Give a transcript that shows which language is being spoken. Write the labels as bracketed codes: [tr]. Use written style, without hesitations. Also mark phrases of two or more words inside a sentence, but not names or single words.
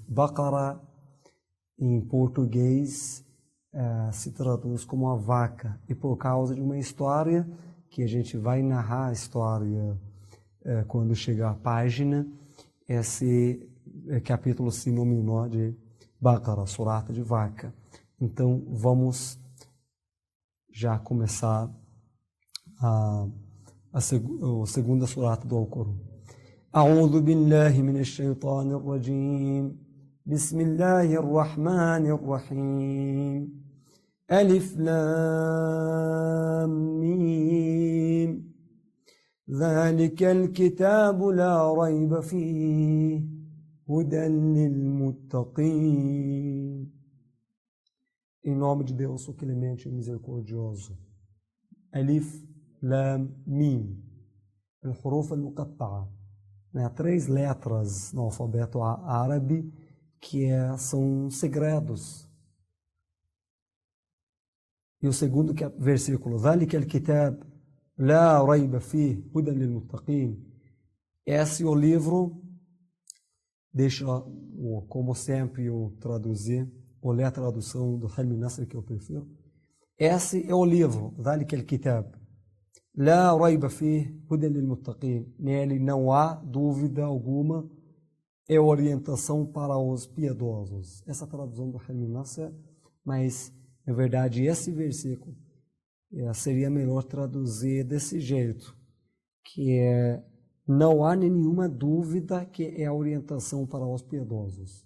[pt] Baqara, em português, se traduz como a vaca, e por causa de uma história, que a gente vai narrar a história quando chegar a página, esse capítulo se nominou de Baqara, Surata de vaca. Então vamos já começar a segunda surata do Alcorão. [ar] أعوذ بالله من الشيطان الرجيم. بسم الله الرحمن الرحيم. ألف لام ميم. ذلك الكتاب لا ريب فيه هدى للمتقين. [pt] Em nome de Deus, o clemente e misericordioso. [ar] ألف لام ميم. الحروف المقطعة. [pt] Há 3 letras no alfabeto árabe que são segredos. E o segundo versículo, [ar] ذلك الكتاب لا ريب فيه هدى للمتقين. [pt] Esse é o livro, deixa como sempre eu traduzir, ou ler a tradução do Helmi Nasser que eu prefiro. Esse é o livro, [ar] ذلك الكتاب لا ريب فيه هدى للمتقين. [pt] Nele não há dúvida alguma, é orientação para os piedosos. Essa tradução do Helmi Nasser, mas na verdade esse versículo seria melhor traduzir desse jeito, que não há nenhuma dúvida que é a orientação para os piedosos.